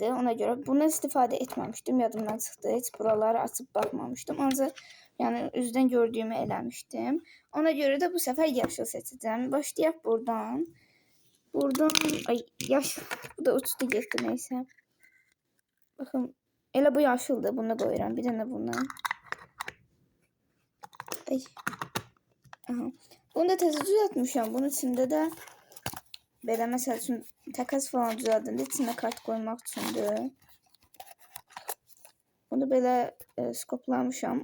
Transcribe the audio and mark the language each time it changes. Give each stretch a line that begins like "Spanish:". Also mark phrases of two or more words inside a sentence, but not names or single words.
Turkish: Ona göre bunu istifade etmemiştim. Yadımdan çıktı. Hiç buraları açıp bakmamıştım. Ancak yani üzden gördüğümü eləmiştim. Ona göre de bu sefer yaşlı seçeceğim.
Azerbaijani: Başlayaq buradan.
Turkish: Buradan ay yaş bu da uçtu getdi neyse.
Azerbaijani: Bakın elə bu yaşıldı. Bunu koyuram. Bir dənə bundan. Ay. Aha. Bunu da tezə düzəltmişəm. Bunun içində də belə məsəl üçün təkas falan düzəldəndə içinə kart qoymaq üçündür. Bunu belə skoplamışam.